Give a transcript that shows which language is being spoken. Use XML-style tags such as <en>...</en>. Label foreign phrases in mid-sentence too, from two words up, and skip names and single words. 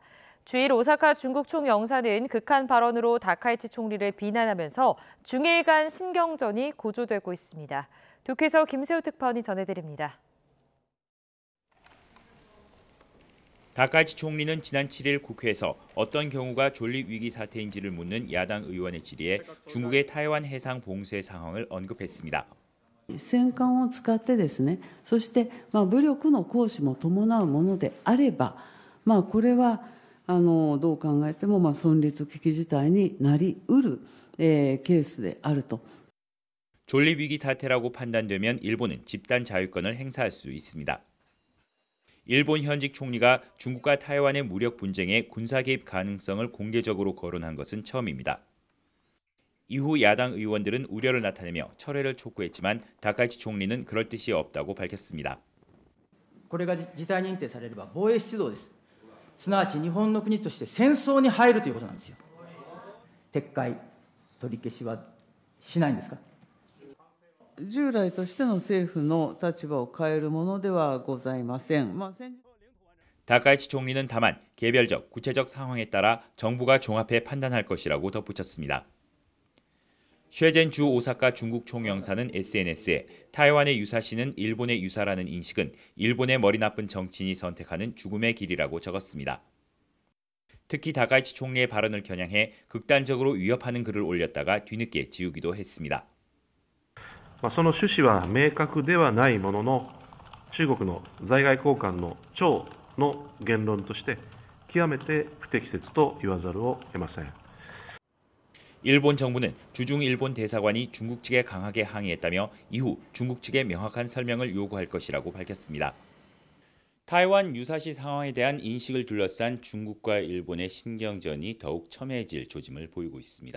<ko>주일 오사카 중국 총영사는 극한 발언으로 다카이치 총리를 비난하면서 중일 간 신경전이 고조되고 있습니다. 도쿄에서 김세호 특파원이 전해드립니다. 다카이치 총리는 지난 7일 국회에서 어떤 경우가 존립 위기 사태인지를 묻는 야당 의원의 질의에 중국의 타이완 해상 봉쇄 상황을 언급했습니다.</ko> <ja>戦艦を使ってですね、そして武力の行使も伴うものであれば、これはどう考えても存立危機事態になりうるケースであると。</ja> <ko>존립 위기 사태라고 판단되면 일본은 집단 자위권을 행사할 수 있습니다. 일본 현직 총리가 중국과 타이완의 무력 분쟁에 군사 개입 가능성을 공개적으로 거론한 것은 처음입니다. 이후 야당 의원들은 우려를 나타내며 철회를 촉구했지만 다카이치 총리는 그럴 뜻이 없다고 밝혔습니다.</ko> <ja>これが事態認定されれば防衛出動です。すなわち日本の国として戦争に入るということなんですよ。撤回取り消しはしないんですか。従来としての政府の立場を変えるものではございません。</ja> <ko>다카이치 총리는 다만 개별적, 구체적 상황에 따라 정부가 종합해 판단할 것이라고 덧붙였습니다. 쉐젠 주 오사카 중국 총영사는 SNS에 타이완의 유사시는 일본의 유사라는 인식은 일본의 머리 나쁜 정치인이 선택하는 죽음의 길이라고 적었습니다. 특히 다카이치 총리의 발언을 겨냥해 극단적으로 위협하는 글을 올렸다가 뒤늦게 지우기도 했습니다.</ko> <ja>その趣旨は明確ではないものの、中国の在外公館の長の言論として極めて不適切と言わざるを得ません。</ja> <ko>일본 정부는 주중 일본 대사관이 중국 측에 강하게 항의했다며 이후 중국 측에 명확한 설명을 요구할 것이라고 밝혔습니다. 타이완 유사시 상황에 대한 인식을 둘러싼 중국과 일본의 신경전이 더욱 첨예해질 조짐을 보이고 있습니다.</ko>